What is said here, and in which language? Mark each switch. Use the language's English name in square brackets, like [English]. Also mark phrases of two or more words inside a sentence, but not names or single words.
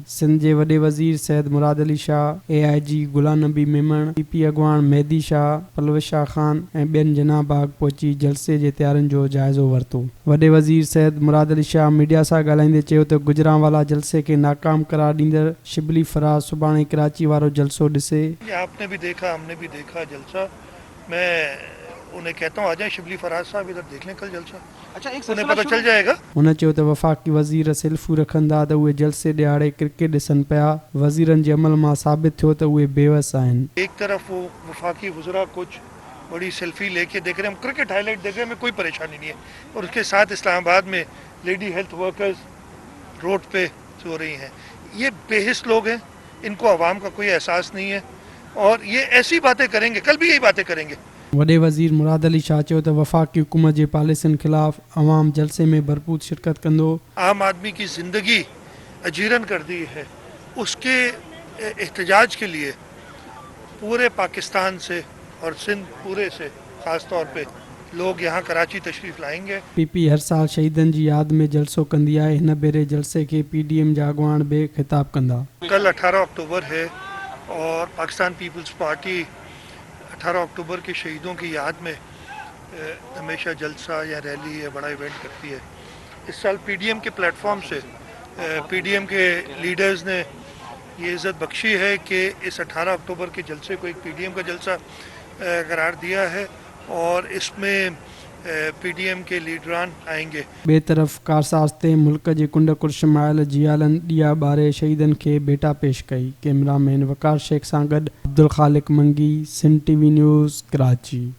[Sindhi] सिंध जे वॾे वज़ीर सैयद मुराद अली शाह, AIG गुलाम नबी मेमण, पीपी अॻवान मेहदी शाह, परवेज़ शाह ख़ान ऐं ॿियनि जिना बाग पहुची जलसे जे तयारियुनि जो जाइज़ो वरितो। वॾे वज़ीर सैयद मुराद अली शाह मीडिया सां ॻाल्हाईंदे चयो त गुजरांवाला जलसे खे नाकाम करार ॾींदड़ शिबली फराज सुभाणे कराची वारो जलसो ॾिसे। [Urdu] آپ نے بھی دیکھا، ہم نے بھی دیکھا جلسہ۔ میں انہیں کہتا ہوں آ جائے شبلی فراز صاحب ادھر دیکھ لیں کل جلسہ. اچھا، ایک انہیں پتا چل جائے گا. [Sindhi] हुन चयो त वफ़ाक़ी वज़ीर सेल्फूं रखंदा त उहे जलसे ॾियारे क्रिकेट ॾिसनि पिया। वज़ीरनि जे अमल मां साबित थियो त उहे बेवस आहिनि। [Urdu] ایک طرف وہ وفاقی وزرا کچھ بڑی سیلفی لے کے دیکھ رہے ہیں، ہم [English] cricket highlight [Urdu] دیکھ رہے ہیں، ہمیں کوئی پریشانی نہیں ہے. اور اس کے ساتھ اسلام آباد میں [English] lady health workers [Urdu] روڈ پے سو رہی ہیں. یہ بے حس لوگ ہیں، ان کو عوام کا کوئی احساس نہیں ہے اور یہ ایسی باتیں کریں گے، کل بھی یہی باتیں کریں گے. [Sindhi] वॾे वज़ीर मुराद अली शाह चयो त वफ़ाक़ी हुकूमत जे पॉलिसियुनि ख़िलाफ़ अवाम जलसे में भरपूर शिरकत कंदो। [Urdu] عام آدمی کی زندگی اجیرن کر دی ہے، اس کے احتجاج کے لیے پورے پاکستان سے اور سندھ پورے سے خاص طور پہ لوگ یہاں کراچی تشریف لائیں گے. [Sindhi] पीपी हर साल शहीदनि जी यादि में जलसो कंदी आहे। हिन भेरे जलसे के पीडीएम जा अॻवान बि ख़िताब कंदा। [Urdu] کل 18 اکتوبر ہے اور پاکستان پیپلز پارٹی 18 اکتوبر کے شہیدوں کی یاد میں ہمیشہ جلسہ یا ریلی یا بڑا ایونٹ کرتی ہے. اس سال پی ڈی ایم کے پلیٹ فارم سے پی ڈی ایم کے لیڈرز نے یہ عزت بخشی ہے کہ اس 18 اکتوبر کے جلسے کو ایک پی ڈی ایم کا جلسہ قرار دیا ہے اور اس میں پی ڈی ایم کے لیڈران آئیں گے. [Sindhi] बे तरफ़ कारसाज़ ते मुल्क जे कुंड कुर्शमाइल जियालन ॾिया ॿारे शहीदनि खे भेटा पेश कई। कैमरामैन वकार शेख सां गॾु अब्दुल ख़ालिक मंगी, सिंध TV न्यूज़, कराची।